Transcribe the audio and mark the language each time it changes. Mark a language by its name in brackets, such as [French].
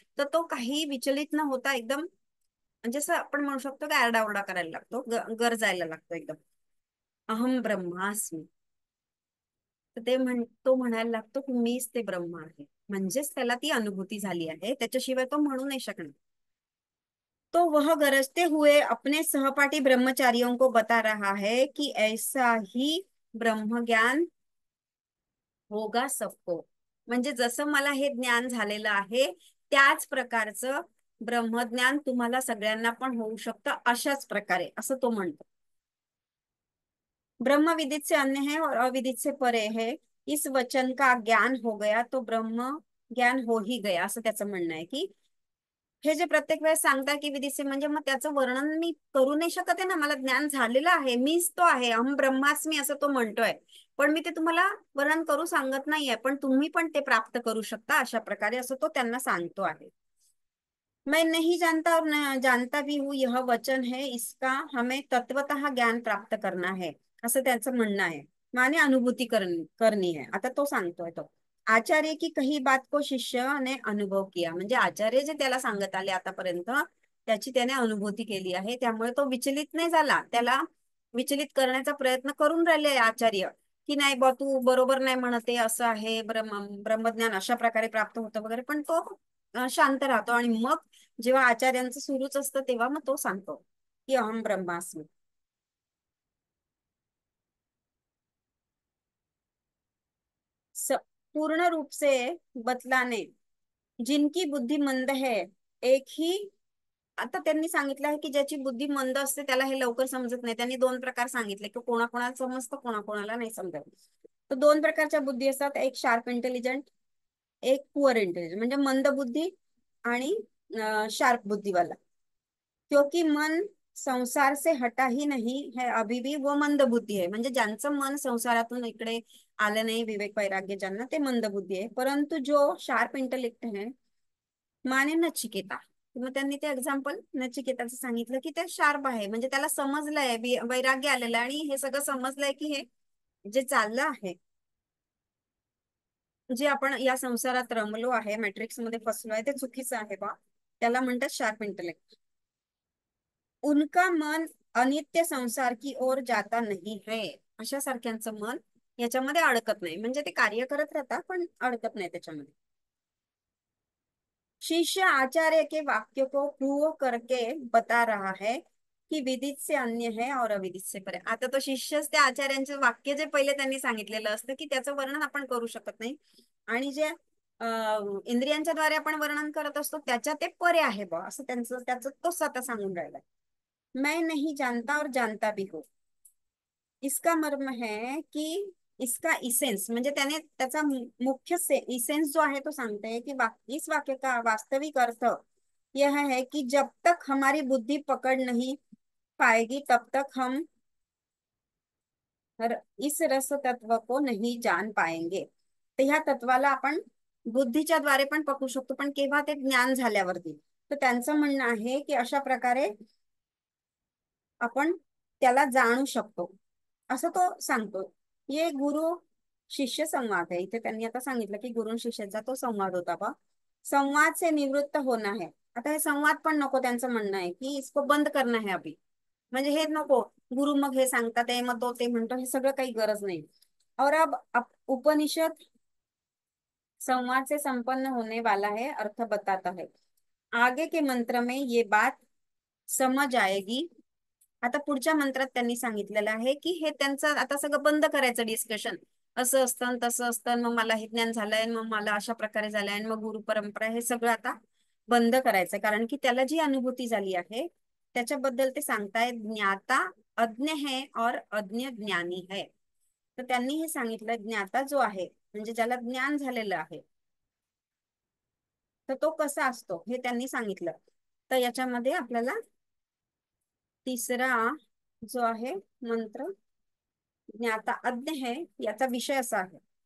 [Marathi] तर तो काही विचलित न होता एकदम, म्हणजे असं आपण म्हणू शकतो की आरडाओरडा करायला लागतो, गरजायला लागतो एकदम. अहम ब्रह्मास्मी. तर तो म्हणायला लागतो की मीच ते ब्रह्म आहे, म्हणजेच त्याला ती अनुभूती झाली आहे, त्याच्याशिवाय तो म्हणू नाही शकणार. [Hindi] तो वह गरजते हुए अपने सहपाठी ब्रह्मचारियों को बता रहा है कि ऐसा ही ब्रह्म ज्ञान होगा सबको. [Marathi] म्हणजे जसं मला हे ज्ञान झालेलं आहे त्याच प्रकारचं ब्रह्मज्ञान तुम्हाला सगळ्यांना पण होऊ शकतं अशाच प्रकारे, असं तो म्हणतो. [Hindi] ब्रह्म विदित से अन्य है और अविदित से परे है. इस वचन का ज्ञान हो गया तो ब्रह्म ज्ञान हो ही गया, [Marathi] असं त्याचं म्हणणं आहे. की हे जे प्रत्येक वेळेस सांगता की विदित से, म्हणजे मग त्याचं वर्णन मी करू नाही शकत आहे ना, मला ज्ञान झालेलं आहे, मीच तो आहे, अहम ब्रह्मास्मी असं तो म्हणतोय, पण मी ते तुम्हाला वर्णन करू सांगत नाहीये, पण तुम्ही पण ते प्राप्त करू शकता अशा प्रकारे, असं तो त्यांना सांगतो आहे. [Hindi] मैं नहीं जानता और न जानता भी हूँ, यह वचन है, इसका हमें तत्वतः ज्ञान प्राप्त करना है, [Marathi] असं त्याचं म्हणणं आहे. [Hindi] माने अनुभूती करनी है. [Marathi] आता तो सांगतोय तो, [Hindi] आचार्य की कही बात को शिष्य ने अनुभव किया. [Marathi] म्हणजे आचार्य जे त्याला सांगत आले आतापर्यंत त्याची त्याने अनुभूती केली आहे, त्यामुळे तो विचलित नाही झाला. त्याला विचलित करण्याचा प्रयत्न करून राहिले आचार्य, की नाही बा तू बरोबर नाही म्हणते, असं आहे, ब्रह्मज्ञान अशा प्रकारे प्राप्त होतं वगैरे, पण तो शांत राहतो आणि मग जेव्हा आचार्यांचं सुरूच असतं तेव्हा मग तो सांगतो की अहम ब्रह्मास्मी. [Hindi] स, पूर्ण रूप से बतलाने जिनकी बुद्धी मंद है, एक ही. [Marathi] आता त्यांनी सांगितलं आहे की ज्याची बुद्धी मंद असते त्याला हे लवकर समजत नाही. त्यांनी दोन प्रकार सांगितले की कोणाकोणाला समजतं, कोणाकोणाला नाही समजत. तर दोन प्रकारच्या बुद्धी असतात, एक शार्प इंटेलिजंट, एक पुअर इंटेलिजंट. म्हणजे मंद बुद्धी आणि शार्प बुद्धिवाला. [Hindi] क्योंकि मन संसार से हटा ही नहीं है अभी भी, वो मंद बुद्धी है. [Marathi] म्हणजे ज्यांचं मन संसारातून इकडे आलं नाही, विवेक वैराग्य ज्यांना, ते मंद बुद्धी आहे. [Hindi] परंतु जो शार्प इंटेलेक्ट है, माने नचिकेता. [Marathi] मग त्यांनी ते एक्झाम्पल नचिकेताचं सांगितलं की ते शार्प आहे, म्हणजे त्याला समजलंय, वैराग्य आलेलं आहे आणि हे सगळं समजलंय की हे जे चाललं आहे, जे आपण या संसारात रमलो आहे, मॅट्रिक्स मध्ये फसलो आहे, ते चुकीचं आहे बा. त्याला म्हणतात शार्प इंटेलेक्ट. [Hindi] उनका मन अनित्य संसार की ओर जाता नहीं है. [Marathi] अशा सारख्यांचं मन याच्यामध्ये अडकत नाही, म्हणजे ते कार्य करत राहतात पण अडकत नाही त्याच्यामध्ये. [Hindi] शिष्य आचार्य के वाक्य को प्रूव करके बता रहा है की विदित से अन्य है और अविदित से परे. [Marathi] आता तो शिष्यच त्या आचार्यांचे वाक्य जे पहिले त्यांनी सांगितलेलं असतं की त्याचं वर्णन आपण करू शकत नाही, आणि जे इंद्रियांच्या द्वारे आपण वर्णन करत असतो त्याच्या ते परे आहे बा, असं त्यांचं त्याचं तो स्वतः सांगून राहिला. [Hindi] मैं नहीं जानता और जानता भी हो. इसका मर्म है कि इसका इसेंस, [Marathi] म्हणजे त्याने त्याचा मुख्य इसेंस जो आहे तो [Hindi] सांगते हैं कि इस वाक्य का वास्तविक अर्थ यह है कि जब तक हमारी बुद्धि पकड़ नहीं पाएगी तब तक हम इस रस तत्व को नहीं जान पाएंगे. [Marathi] तर ह्या तत्वाला आपण बुद्धीच्या द्वारे पण पकडू शकतो, पण केव्हा ते ज्ञान झाल्यावरती. तर त्यांचं म्हणणं आहे की अशा प्रकारे आपण त्याला जाणू शकतो, असं तो सांगतो. [Hindi] ये गुरु शिष्य संवाद [Marathi] आहे. इथे त्यांनी आता सांगितलं की गुरु शिष्याचा तो संवाद होता बा. [Hindi] संवाद से निवृत्त होना है. [Marathi] आता हे संवाद पण नको, त्यांचं म्हणणं आहे की [Hindi] इसको बंद करना है अभी. [Marathi] म्हणजे हे नको, गुरु मग हे सांगतात ते मग तो ते म्हणतो, हे सगळं काही गरज नाही. [Hindi] और अब उपनिषद संवाद से संपन्न होने वाला है, अर्थ बताता है. आगे के मंत्र में ये बात समझ आएगी. [Marathi] आता पुढच्या मंत्रात त्यांनी सांगितलेलं आहे की हे त्यांचं आता सगळं बंद करायचं डिस्कशन. असं असतं आणि तसं असतं आणि मग मला हे ज्ञान झालंय, मग मला अशा प्रकारे झालंय आणि मग गुरु परंपरा, हे सगळं आता बंद करायचं. कारण की त्याला जी अनुभूती झाली आहे त्याच्याबद्दल ते सांगताय. [Hindi] ज्ञाता अज्ञ है और अज्ञ ज्ञानी है. [Marathi] तर त्यांनी हे सांगितलं, ज्ञाता जो आहे म्हणजे ज्याला ज्ञान झालेलं आहे, तर तो कसा असतो हे त्यांनी सांगितलं. तर याच्यामध्ये आपल्याला तिसरा जो आहे मंत्र, ज्ञाता अज्ञ है, याचा विषय असा आहे.